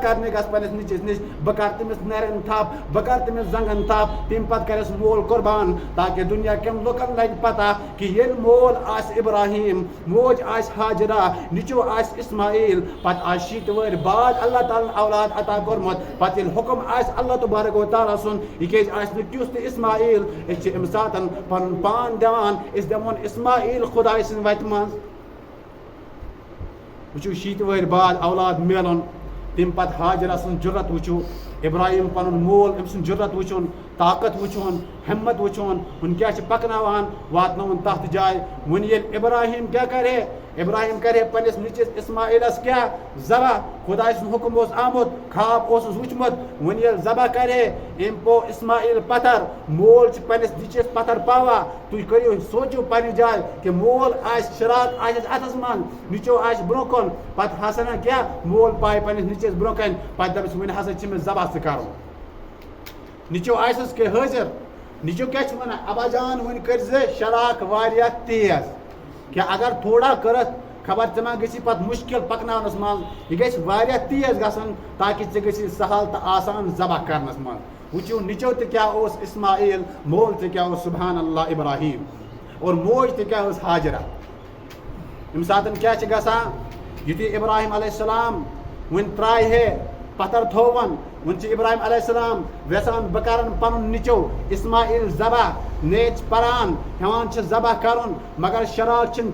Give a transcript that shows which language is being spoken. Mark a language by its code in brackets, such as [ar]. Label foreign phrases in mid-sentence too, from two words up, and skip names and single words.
[ks] کرنہِ گژھٕ پننِس نیٚچوِس نِش بہٕ کرٕ تٔمِس نرٮ۪ن تھپھ بہٕ کرٕ تٔمِس زنٛگن تھپھ تمہِ پتہٕ کرٮ۪س مول قۄربان تاکہِ دُنیا کٮ۪ن لُکن لگہِ پتہ کہ ییٚلہِ مول آسہِ ابراہیم موج آسہِ ہاجرہ نیٚچوٗ آسہِ اسماعیل پتہٕ آسہِ 60 وٕہٕرۍ بعد اللہ تعالیٰ ہن اولاد عطا کوٚرمُت پتہٕ ییٚلہِ حُکم آسہِ [ar] اللہ تبارک و تعالیٰ [ks] سُنٛد یہِ کیازِ آسہِ نہٕ تیُتھ تہِ اسماعیل أسۍ چھِ اَمہِ ساتہٕ پنُن پان دِوان أسۍ دِمون اسماعیل خۄداے سٕنٛدِ وتہِ منٛز وٕچھو 60 وٕہٕرۍ بعد اولاد میلُن تمہِ پتہٕ ہاجرہ سٕنٛز جُرت وٕچھو ابراہیم پنُن مول أمۍ سُنٛد جُرت وٕچھُن طاقت وٕچھُن ہمت وٕچھُن وۄنۍ کیٛاہ چھِ پکناوان واتناوُن تتھ جایہِ وۄنۍ ییٚلہِ ابراہیم کیٛاہ کرِ ہے ابراہیم کرِ ہے پننِس نیٚچوِس اسماعیلس کیٛاہ ذبح خۄداے سُنٛد حُکم اوس آمُت خواب اوسُس وٕچھمُت وۄنۍ ییٚلہِ ذبح کرِ ہے أمۍ پوٚو اسماعیل پتھر مول چھُ پننِس نیٚچوِس پتھر پاوان تُہۍ کٔرِو سوٗنٛچِو پننہِ جایہِ کہ مول آسہِ شراک آسٮ۪س اتھس منٛز نیٚچوٗ آسہِ برٛونٛہہ کُن پتہٕ ہسا کیٛاہ مول پایہِ پننِس نیٚچوِس برٛونٛہہ کَنہِ پتہٕ دپس وۄنۍ ہسا چھِ مےٚ ذبح تہِ کرُن نیٚچوٗ آسٮ۪س کہِ حٲضِر نیٚچوٗ کیٛاہ چھُ ونان ابا جان وۄنۍ کٔرۍ زِ شراک واریاہ تیز کہ اگر تھوڑا کرت خبر ژےٚ ما گژھی پتہٕ مُشکل پکناونس منٛز یہِ گژھِ واریاہ تیز گژھُن تاکہِ ژےٚ گژھی سہل تہٕ آسان ذبح کرنس منٛز وٕچھِو نِچو تہِ کیٛاہ اوس اسماعیل مول تہِ کیٛاہ اوس [ar] سبحان اللہ [ks] ابراہیم اور موج تہِ کیٛاہ ٲس حاجرہ ییٚمہِ ساتہٕ کیٛاہ چھِ گژھان یُتھُے ابراہیم [ar] علیہ السلام [ks] وۄنۍ ترٛایہِ ہے پتھر تھوون وۄنۍ چھِ ابراہیم [ar] علیہ السلام [ks] یژھان بہٕ کرن پنُن نِچو اسماعیل ذبح نیچ پران ہیوان چھِ ذبح کرُن مگر شراک چھِنہٕ